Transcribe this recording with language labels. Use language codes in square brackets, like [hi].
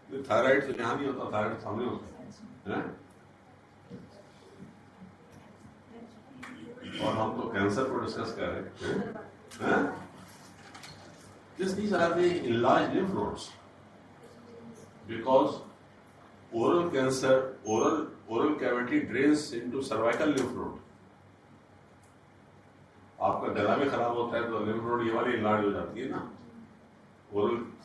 [hi] Thyroid तो यहाँ नहीं होता, थायराइड सामने होता है? और हम तो कैंसर को डिस्कस कर रहे हैं। [en] These are the enlarged lymph nodes because oral cancer, oral cavity drains into cervical lymph node. [hi] आपका गला में खराब होता है तो lymph node ये वाली enlarge हो जाती है ना, oral.